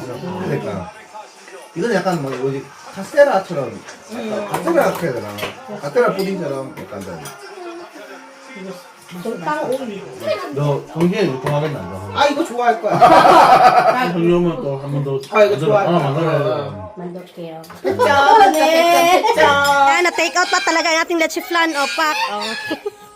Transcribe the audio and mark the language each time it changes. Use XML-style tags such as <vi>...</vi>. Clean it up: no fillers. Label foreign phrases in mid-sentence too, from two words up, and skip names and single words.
<ko>그러니까 이거는 약간 뭐 뭐지 카스테라처럼 카스테라라고 해야 되나? 카스테라 푸딩처럼 약간 달. 좀 따라 오이. 너 동시에 유통하겠나? 너? 아 이거 좋아할 거야. 정리하면 또 한 번 더. 아 이거 좋아할 거야. 만들어야 Mandokeo. 네.</ko> <tl>Ay, na-</tl> <en>take out</en> <tl>pa talaga ang ating leche flan o pak. Oh.</tl>